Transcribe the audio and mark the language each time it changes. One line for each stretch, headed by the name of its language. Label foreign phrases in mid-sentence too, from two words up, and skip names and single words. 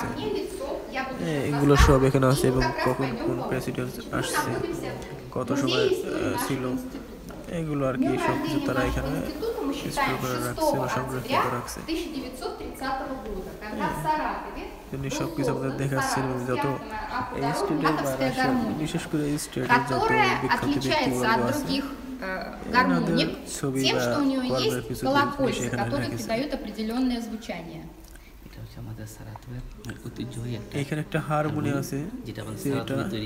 Bangla: এগুলো সব এখানে আছে এবং কখন কোন প্রেসিডেন্ট আসছে, কত সময় ছিল, এগুলো আর কি সব কিছু তারা এখানে স্টোর করে রাখছে বা সংরক্ষিত রাখছে। তিনি সব কিছু আমাদের দেখাচ্ছেন এবং যত এই স্টেটের বা রাশিয়ার বিশেষ করে এই স্টেটের যত বিখ্যাত ব্যক্তিবর্গ আছে
Russian: Гармоник
Bangla: ছবি
Russian: тем,
Bangla: বা
Russian: что у нее
Bangla: কর্মের
Russian: есть
Bangla: কিছু জিনিস
Russian: колокольцы,
Bangla: এখানে
Russian: которые
Bangla: রেখেছে।
Russian: придают определенное звучание.
Bangla: এটা হচ্ছে আমাদের সারাতোয়ের ঐতিহ্যবাহী একটা এখানে একটা হারমোনিয়াম আছে যেটা আমাদের যেটা সারাতোয়ে তৈরি